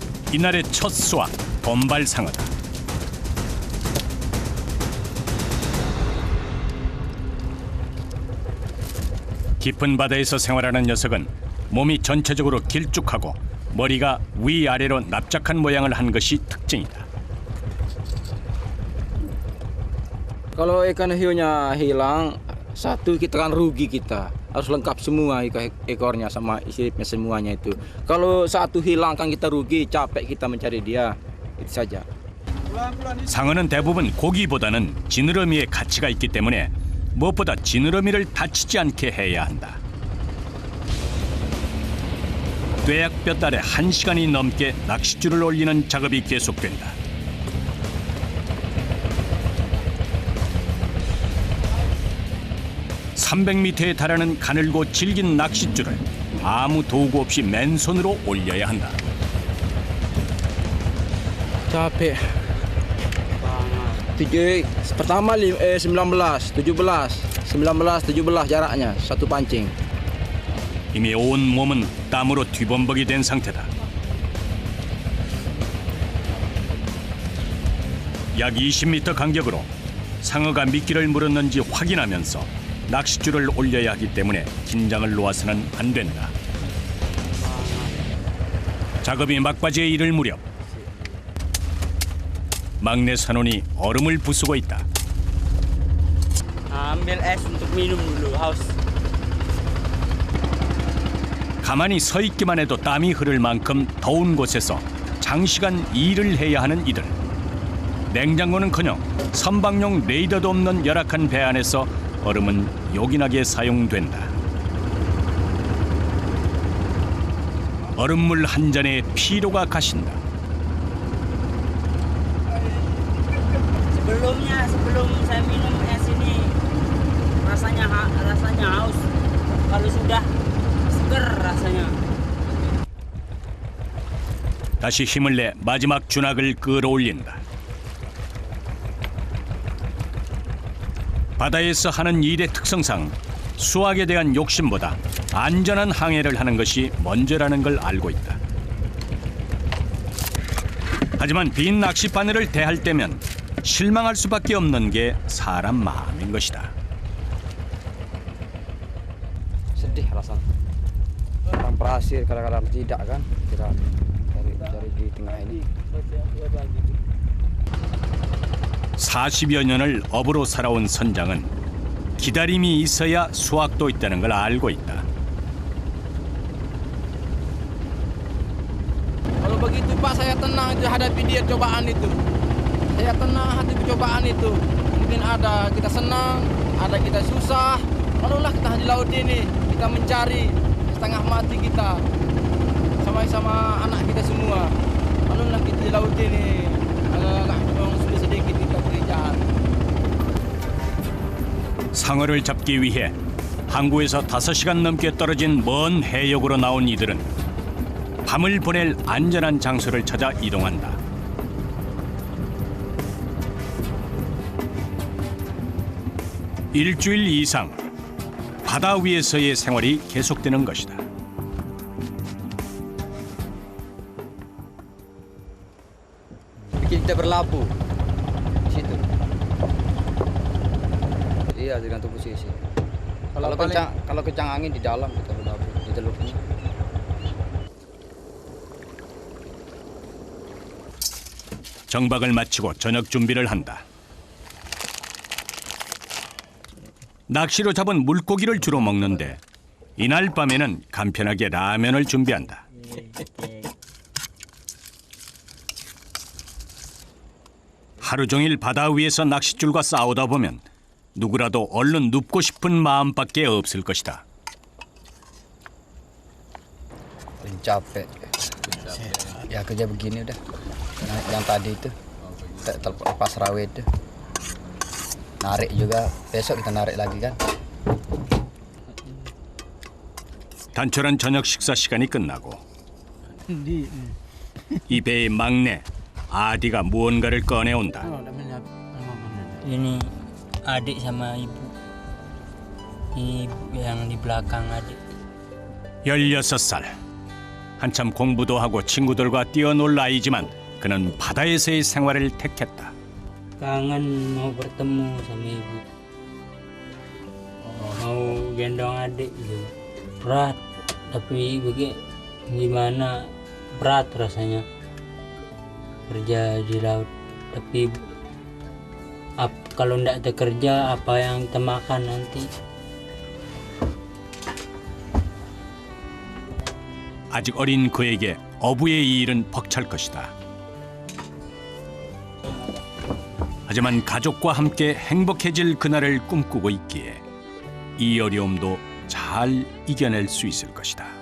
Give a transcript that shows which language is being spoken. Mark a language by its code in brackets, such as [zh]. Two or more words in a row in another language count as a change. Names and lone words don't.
[ko] 이날의 첫 수확 돈발상어다. 깊은 바다에서 생활하는 녀석은 몸이 전체적으로 길쭉하고 머리가 위아래로 납작한 모양을 한 것이 특징이다. [id] Kalau ikan hiunya hilang, satu kita kan rugi kita. Harus lengkap semua ekornya sama siripnya semuanya itu. Kalau satu hilang kan kita rugi, capek kita mencari dia. Itu saja. [ko] 상어는 대부분 고기보다는 지느러미에 가치가 있기 때문에 무엇보다 지느러미를 다치지 않게 해야 한다. 뙤약볕 아래 1시간이 넘게 낚싯줄을 올리는 작업이 계속된다. (300m에) 달하는 가늘고 질긴 낚싯줄을 아무 도구 없이 맨손으로 올려야 한다. [id] Capek. Pertama 19, 17 jaraknya satu pancing. [ko] 이미 온 몸은 땀으로 뒤범벅이 된 상태다. 약 20m 간격으로 상어가 미끼를 물었는지 확인하면서 낚싯줄을 올려야 하기 때문에 긴장을 놓아서는 안 된다. 작업이 막바지에 이를 무렵 막내 선원이 얼음을 부수고 있다. [id] Ambil es untuk minum dulu, haus. [ko] 가만히 서 있기만 해도 땀이 흐를 만큼 더운 곳에서 장시간 일을 해야 하는 이들. 냉장고는커녕 선박용 레이더도 없는 열악한 배 안에서 얼음은 요긴하게 사용된다. 얼음물 한 잔에 피로가 가신다. [id] Sebelum saya minum es ini rasanya haus. Kalau sudah seger rasanya. [ko] 다시 힘을 내 마지막 준학을 끌어올린다. 바다에서 하는 일의 특성상 수확에 대한 욕심보다 안전한 항해를 하는 것이 먼저라는 걸 알고 있다. 하지만 빈 낚시 바늘을 대할 때면 실망할 수밖에 없는 게 사람 마음인 것이다. [id] Sedih rasanya. Kadang berhasil, kadang-kadang tidak kan. Kita cari di tengah ini. [ko] 40여 년을 업으로 살아온 선장은 기다림이 있어야 수확도 있다는 걸 알고 있다. [id] Kalau begitu Pak, saya tenang itu hadapi dia cobaan itu. Saya tenang hadapi cobaan itu. Mungkin ada kita senang, ada kita susah. Malulah kita di laut ini, kita mencari setengah mati kita. Sama-sama anak kita semua. Malulah kita di laut ini. Agak memang sudah sedikit kita pekerjaan. [ko] 상어를 잡기 위해 항구에서 5시간 넘게 떨어진 먼 해역으로 나온 이들은 밤을 보낼 안전한 장소를 찾아 이동한다. 일주일 이상 바다 위에서의 생활이 계속되는 것이다. [id] Bikin kita berlabuh di situ. Iya, tergantung posisi. Kalau kencang angin di dalam kita berlabuh di teluknya. [ko] 정박을 마치고 저녁 준비를 한다. 낚시로 잡은 물고기를 주로 먹는데 이날 밤에는 간편하게 라면을 준비한다. 하루 종일 바다 위에서 낚싯줄과 싸우다 보면 누구라도 얼른 눕고 싶은 마음밖에 없을 것이다. [id] Capek. Ya kerja begini udah. Yang tadi itu lepas rawe itu. Narik juga. Besok kita narik lagi kan. [ko] 단촐한 저녁 식사 시간이 끝나고 이 배의 막내 아디가 무언가를 꺼내온다. [id] Ini adik sama ibu. Ini ibu yang di belakang adik. [ko] 16살. 한참 공부도 하고 친구들과 뛰어놀 나이지만 그는 바다에서의 생활을 택했다. [id] Kangen mau bertemu sama ibu. Mau gendong adik gitu. Berat, tapi gimana berat rasanya kerja di laut. Tapi kalau tidak ada kerja apa yang kita makan nanti? [ko] 아직 어린 그에게 어부의 이 일은 벅찰 것이다. 하지만 가족과 함께 행복해질 그날을 꿈꾸고 있기에 이 어려움도 잘 이겨낼 수 있을 것이다.